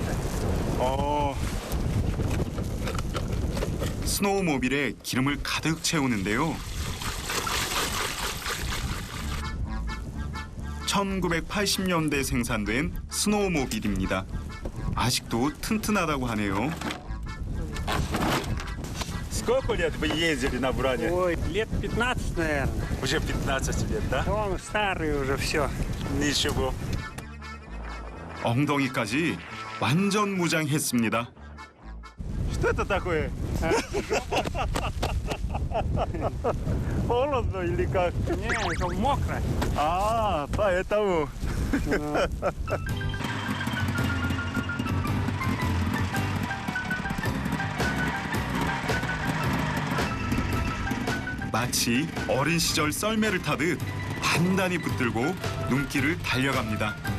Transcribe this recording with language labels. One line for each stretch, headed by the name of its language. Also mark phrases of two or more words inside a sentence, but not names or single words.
Korean: 스노우모빌에 기름을 가득 채우는데요. 1980년대 생산된 스노우모빌입니다. 아직도 튼튼하다고 하네요.
Russian: Сколько лет вы ездили на Буране? Ой, лет 15, наверное. Уже 15 лет, да? Он старый уже, все. Ничего.
Korean: 엉덩이까지 완전 무장했습니다.
Russian: Что это такое? Холодно или как? Не, это мокро. А, поэтому.
Korean: 마치 어린 시절 썰매를 타듯 단단히 붙들고 눈길을 달려갑니다.